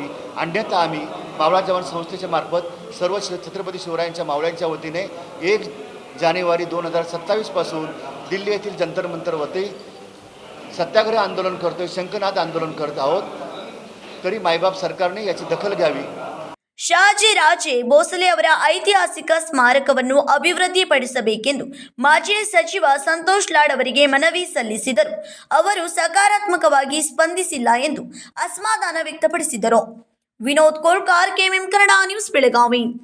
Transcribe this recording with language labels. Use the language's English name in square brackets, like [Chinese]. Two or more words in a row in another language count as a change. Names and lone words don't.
[Marathi] अन्यथा आम्ही मावळा जवान संस्थेच्या मार्फत सर्व छत्रपती शिवरायांच्या मावळ्यांच्या वतीने 1 जानेवारी 2027 पासून दिल्ली येथील जंतर मंतरवरती सत्याग्रह आंदोलन करतोय, शंखनाद आंदोलन करत आहोत. तरी मायबाप सरकारने याची दखल घ्यावी. [Kannada] ಶಾಜಿ ರಾಜೇ ಭೋಸಲೆ ಅವರ ಐತಿಹಾಸಿಕ ಸ್ಮಾರಕವನ್ನು ಅಭಿವೃದ್ಧಿಪಡಿಸಬೇಕೆಂದು ಮಾಜಿ ಸಚಿವ ಸಂತೋಷ್ ಲಾಡ್ ಅವರಿಗೆ ಮನವಿ ಸಲ್ಲಿಸಿದರು. ಅವರು ಸಕಾರಾತ್ಮಕವಾಗಿ ಸ್ಪಂದಿಸಿಲ್ಲ ಎಂದು ಅಸಮಾಧಾನ ವ್ಯಕ್ತಪಡಿಸಿದರು. ವಿನೋದ್ ಕೋಲ್ಕಾರ್, ಕೆಎಂಎಂ ಕನ್ನಡ ನ್ಯೂಸ್, ಬೆಳಗಾವಿ.